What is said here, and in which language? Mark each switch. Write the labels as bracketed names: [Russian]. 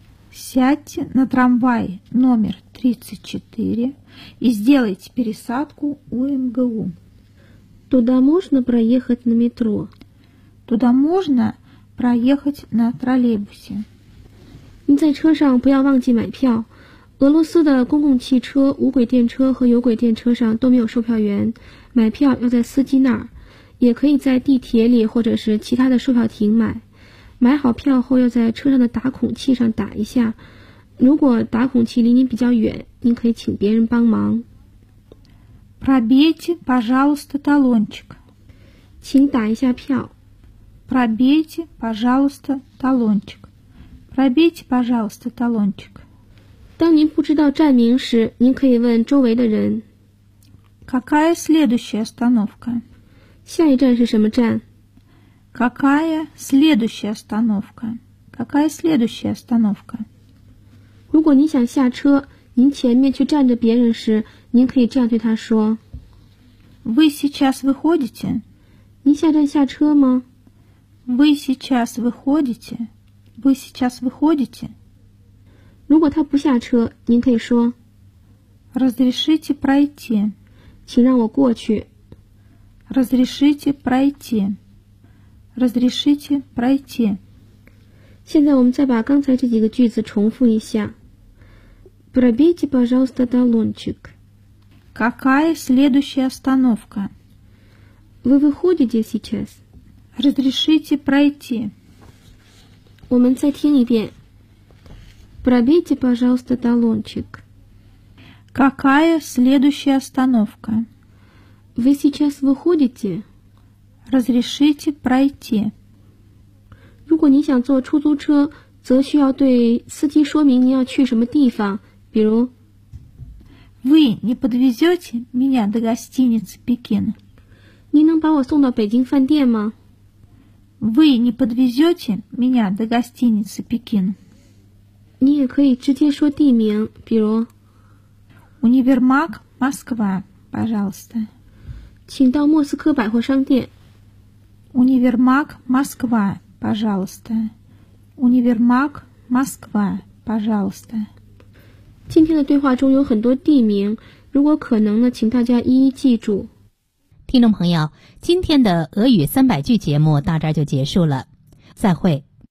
[Russian] Сядьте на трамвай номер 34 и сделайте пересадку у МГУ. Туда можно проехать на метро? Туда можно проехать на троллейбусе. [Chinese] 你在车上不要忘记买票。俄罗斯的公共汽车、无轨电车和有轨电车上都没有售票员，买票要在司机那儿，也可以在地铁里或者是其他的售票亭买。买好票后要在车上的打孔器上打一下，如果打孔器离您比较远，您可以请别人帮忙。 [Russian] Пробейте, пожалуйста, талончик. [Chinese] 请打一下票。 [Russian] Пробейте, пожалуйста, талончик. Пробейте, пожалуйста, талончик. [Chinese] 当您不知道站名时，您可以问周围的人。 [Russian] Какая следующая остановка? [Chinese] 下一站是什么站? [Russian] Какая следующая остановка? Какая следующая остановка? [Chinese] 如果您想下车，您前面却站着别人时，您可以这样对他说。 [Russian] Вы сейчас выходите? [Chinese] 您下站下车吗? [Russian] Вы сейчас выходите? Вы сейчас выходите? [Chinese] 如果他不下车，您可以说 [Russian] Разрешите пройти. [Chinese] 请让我过去。 [Russian] Разрешите пройти. Разрешите пройти. [Chinese] 现在我们再把刚才这几个句子重复一下。 [Russian] Пробейте, пожалуйста, талончик. Какая следующая остановка? Вы выходите сейчас? Разрешите пройти. [Chinese] 我们再听一遍。 [Russian] Пробейте, пожалуйста, талончик. Какая следующая остановка? Вы сейчас выходите? Разрешите пройти. [Chinese] 如果你想坐出租车，则需要对司机说明你要去什么地方，比如 [Russian] Вы не подвезете меня до гостиницы Пекин? [Chinese] 您能把我送到北京饭店吗？ [Russian] Вы не подвезете меня до гостиницы Пекин? [Chinese] 你也可以直接说地名，比如 [Russian] Универмаг Москва, пожалуйста. [Chinese] 请到莫斯科百货商店。 [Russian] Универмаг Москва, пожалуйста. Универмаг Москва, пожалуйста. [Chinese] 今天的对话中有很多地名，如果可能呢，请大家一一记住。听众朋友，今天的俄语三百句节目到这儿就结束了，再会。